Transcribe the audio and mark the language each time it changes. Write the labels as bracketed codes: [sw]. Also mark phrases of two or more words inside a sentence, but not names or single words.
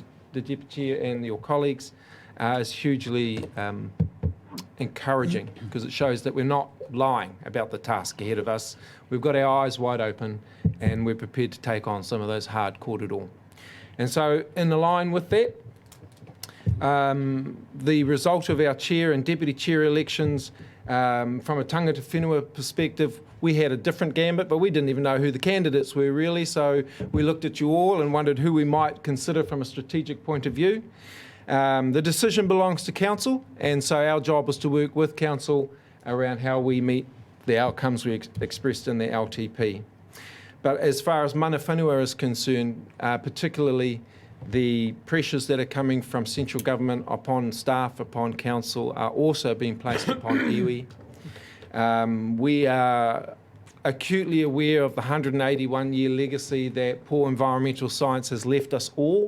[en] the Deputy Chair, and your colleagues is hugely encouraging, because it shows that we're not lying about the task ahead of us. We've got our eyes wide open and we're prepared to take on some of those hard korero. And so in line with that, the result of our chair and deputy chair elections, from a [mi] tangata whenua [en] perspective, we had a different gambit, but we didn't even know who the candidates were really. So we looked at you all and wondered who we might consider from a strategic point of view. The decision belongs to council, and so our job was to work with council around how we meet the outcomes we expressed in the LTP. But as far as [mi] mana whenua [en] is concerned, particularly the pressures that are coming from central government upon staff, upon council, are also being placed upon iwi. We are acutely aware of the 181-year legacy that poor environmental science has left us all.